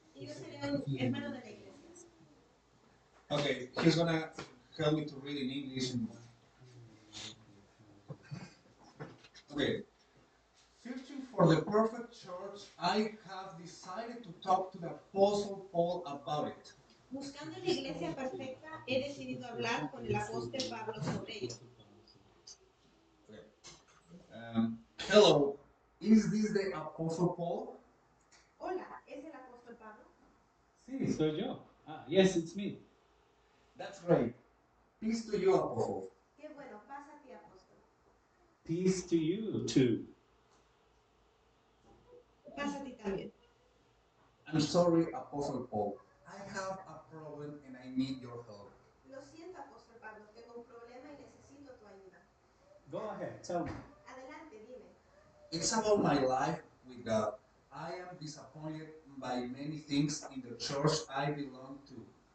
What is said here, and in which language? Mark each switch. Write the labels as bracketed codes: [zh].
[es] Y yo seré un hermano de la iglesia. [en] Okay, he's going to help me to read in English. Okay. Searching for the perfect church, I have decided to talk to the Apostle Paul about it. [es] Buscando la iglesia perfecta, he decidido hablar con el apóstol Pablo sobre ello. [en] Okay. Hello, is this the Apostle Paul? [es] Hola, ¿es el apóstol Pablo? Sí, soy yo. [en] Yes, it's me. That's great. Peace to you, Apostle. [es] Qué bueno, pasa a ti, apóstol. [en] Peace to you too. [es] Pasa a ti también. [en] I'm sorry, Apostle Paul. I have a problem and I need your help. [es] Lo siento, apóstol Pablo, tengo un problema y necesito tu ayuda. [en] Go ahead, tell me. [es] Adelante, dime. [en] It's about my life with God. I am disappointed by many things in the church I belong to.